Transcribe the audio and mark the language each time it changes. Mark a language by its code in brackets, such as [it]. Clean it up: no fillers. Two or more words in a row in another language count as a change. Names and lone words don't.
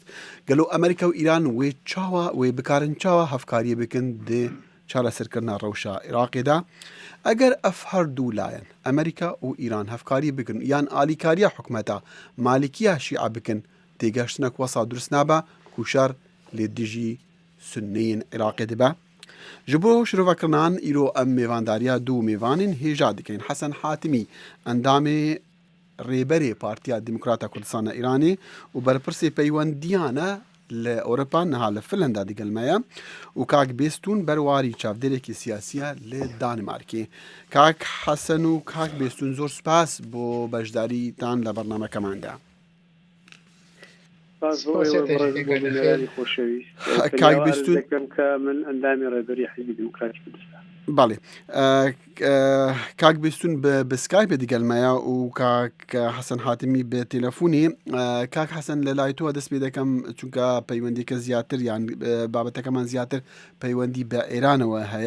[ku] گەلو ئەمریکا و ئیران وێ چاوە وێ بکارن چاوە هەفکاریە بکن دێ چارەسەرکردنا ڕەوشە عێراقیدا. ئەگەر ئەف هەردوو لایەن ئەمریکا و ئیران هەفکاری بکن یان ئالیکاریە حکومەتە مالیکیە شیعە بکن تێگەشتنە وەسا دروست نابە کوشار لێ دژی سنەیین عێراقی دەبە. ji bo şirovekirnan îro em mêvandariya du mêvanên hêja dikin. Hesen Hatimî endamê rêberê Partiya Demokrata Kurdistana Îranê û berpirsê peywendiyan e li Ewropa niha li Finlanda digelmeye û kak Bêstûn berwarî çavdêrekî siyasî ye li Danimarkê. [ckb] Kak Hesen û kak Bêstûn zor spas bo beşdarîtan li bernamekeman de. کاک بیستون که من اندامی ڕێبەری حیزبی دموکراتی کوردستان. باڵێ کاک بیستون بە سکایپ دیگەلمەیە و کاک حەسەن حاتمی بە تێلەفۆنی. کاک حەسەن لە لای تۆ دەست پێ دەکەم چونکە پەیوەندیکە زیاتر یان بابەتەکەمان زیاتر پەیوەندی بە ئێرانەوە هەیە.